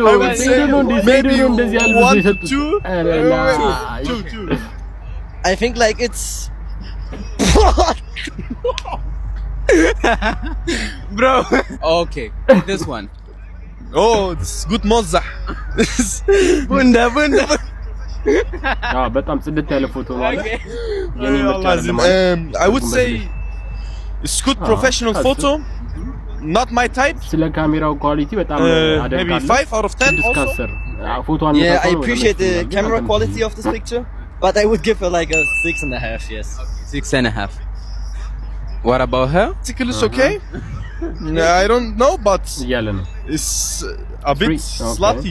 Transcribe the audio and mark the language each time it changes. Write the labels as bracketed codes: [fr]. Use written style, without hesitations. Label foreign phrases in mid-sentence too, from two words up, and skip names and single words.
[en] maybe 1 to 2. I think like it's bro. Okay, this one. Oh, this is good مزح. Bunda. [am] በጣም ጽድት ያለ ፎቶ ነው አለ። [en] I would say it's good professional photo. Not my type. [am] ስለ ካሜራው ኳሊቲ በጣም አደንቃለሁ። [en] Maybe 5 out of 10 also. [am] ፎቶን [en] Yeah, I appreciate the camera quality of this picture, but I would give her like a 6.5. Yes, 6.5. What about her? It's okay. I don't know, but it's a bit slutty.